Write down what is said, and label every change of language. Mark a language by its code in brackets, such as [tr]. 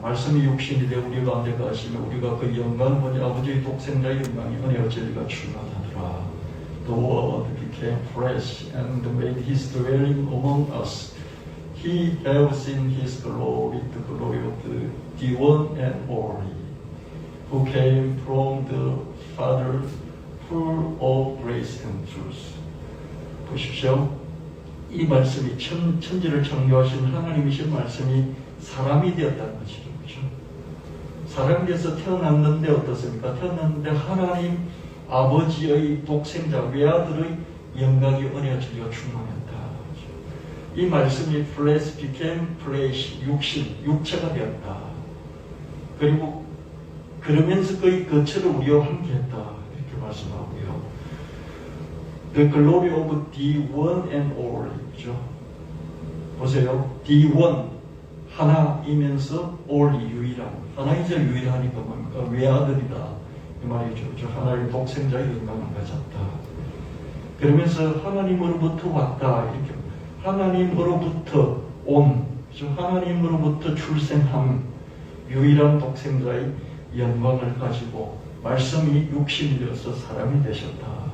[ko] 말씀이 육신이 되어 우리 가운데 가시며 우리가 그 영광을 보니 아버지의 독생자의 영광이 은혜와 진리가 충만하더라. [en] The Word became flesh and made His dwelling among us. He has seen His glory, the glory of the one and only, who came from the Father, full of grace and truth. [ko] 보십시오. 이 말씀이 천지를 창조하신 하나님이신 말씀이 사람이 되었다는 것이죠. 그렇죠? 사람이 돼서 태어났는데 어떻습니까? 태어났는데 하나님 아버지의 독생자 외아들의 영광이 은혜와 진리가 충만했다. 그렇죠? 이 말씀이 [en] flesh became flesh, [ko] 육체가 되었다. 그리고 그러면서 그의 거처를 우리와 함께했다. 이렇게 말씀하고요. [en] The glory of the one and all. [ko] 그죠? 보세요. The one, 하나이면서 all, 유일한. 하나이자 유일하니까 뭡니까? 외아들이다. 이 말이죠. 그죠? 하나의 독생자의 영광을 가졌다. 그러면서 하나님으로부터 왔다. 이렇게. 하나님으로부터 온. 그죠? 하나님으로부터 출생한 유일한 독생자의 영광을 가지고 말씀이 육신이 되어서 사람이 되셨다.